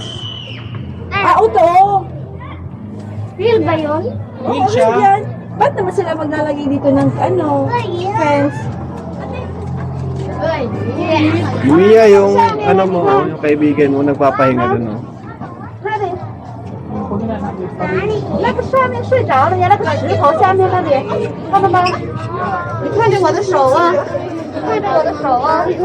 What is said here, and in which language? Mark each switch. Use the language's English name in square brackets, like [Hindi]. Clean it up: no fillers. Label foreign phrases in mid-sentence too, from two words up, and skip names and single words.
[Filipino] Ito. Real ba yun? Queen siya. Yan. Ba't naman sila maglalagay dito ng fence? Jimiya yung ano mo, yung kaibigan mo nagpapahinga dun. No? [Chinese] 那个上面睡着了，原来那个石头下面那里，看到吗？你看着我的手啊，看着我的手啊。